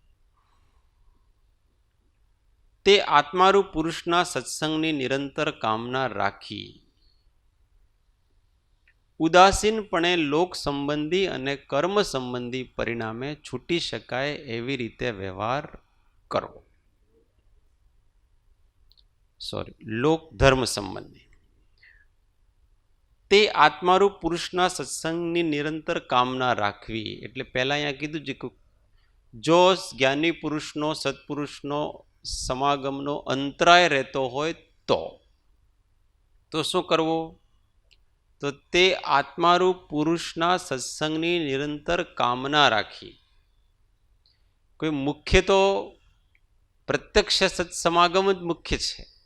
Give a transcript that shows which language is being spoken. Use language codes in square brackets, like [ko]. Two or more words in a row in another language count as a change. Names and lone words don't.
[gu] તે આત્મારૂપ પુરુષના સત્સંગની નિરંતર કામના રાખી ઉદાસીનપણે લોક સંબંધી અને કર્મ સંબંધી પરિણામે છૂટી શકાય એવી રીતે વ્યવહાર કરવો। લોક ધર્મ સંબંધી તે આત્મારૂપ પુરુષના સત્સંગની નિરંતર કામના રાખવી એટલે પહેલા અહીંયા કીધું છે કે જો જ્ઞાની પુરુષનો સત્પુરુષનો સમાગમનો અંતરાય રહેતો હોય તો શું કરવું? તો તે આત્મારૂપ પુરુષના સત્સંગની નિરંતર કામના રાખી કોઈ મુખ્ય તો પ્રત્યક્ષ સત્સમાગમ જ મુખ્ય છે.